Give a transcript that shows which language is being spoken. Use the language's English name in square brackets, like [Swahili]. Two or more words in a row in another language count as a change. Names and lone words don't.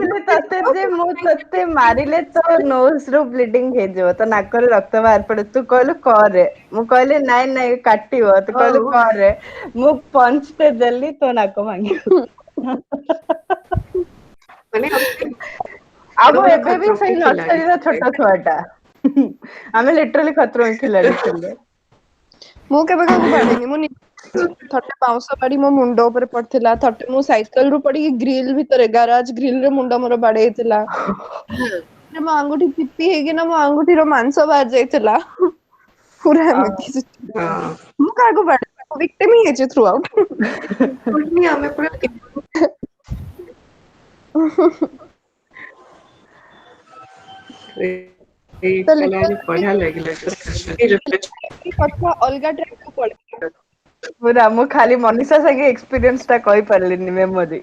[Odia] କହିଥିଲି ତତେ ଯେ ମୁଁ ତତେ ମାରିଲେ ତୋ ନୋଜ ରୁ ବ୍ଲିଡିଙ୍ଗ ହେଇଯିବ, ତୋ ନାକରୁ ରକ୍ତ ବାହାରି ପଡେ, ତୁ କହିଲୁ କରେ, ମୁଁ କହିଲି ନାଇଁ ନାଇଁ କାଟିବ, ତୁ କହିଲୁ ହଉ କରେ, ମୁଁ ପଞ୍ଚ ଟେ ଦେଲି ତୋ ନାକ ଭାଙ୍ଗିଗଲା। ମାନେ ଆମେ ଆଉ ବଡ ମୁଁ ବଡ ଏବେ ବି ଖତରୋं ସେଇ के खिलाड़ी ନର୍ସରୀର ଛୋଟ ଛୁଆ ଟା। ଆମେ ଲିଟରାଲି ଖତରୋं के खिलाड़ी ଥିଲେ। ମୁଁ କେବେ କାହାକୁ ବାଡେଇନି, ମୁଁ ଥରେ ବାଉଁଶ ବାଡି ମୋ ମୁଣ୍ଡ ଉପରେ ପଡିଥିଲା, ଥରେ ମୁଁ ସାଇକେଲ ରୁ ପଡିକି ଗ୍ରିଲ ଭିତରେ, ଗାରାଜ ଗ୍ରିଲ ରେ ମୁଣ୍ଡ ମୋର ବାଡେଇ ହେଇଥିଲା। ମୋ ଆଙ୍ଗୁଠି ଚିପି ହେଇକିନା ମୋ ଆଙ୍ଗୁଠିର ମାଂସ ବାହାରି ଯାଇଥିଲା। ପୁରା ଏମିତି ହଁ ମୁଁ କାହାକୁ ବାଡେଇନି, ମୁଁ victim ହିଁ ହେଇଛି [English] through out। [Odia] ପୁଣି ଆମେ ପୁରା ତ ବଢିଆ literally ଲାଗିଲା। କଥା ଅଲଗା ଟ୍ରାକ୍ କୁ ପଳେଇଲା। ପୁରା ମୁଁ ଖାଲି ମନୀଷା ସାଙ୍ଗେ ଏକ୍ସପିରିଏନ୍ସ ଟା କହିପାରିଲିନି ମେମୋରି।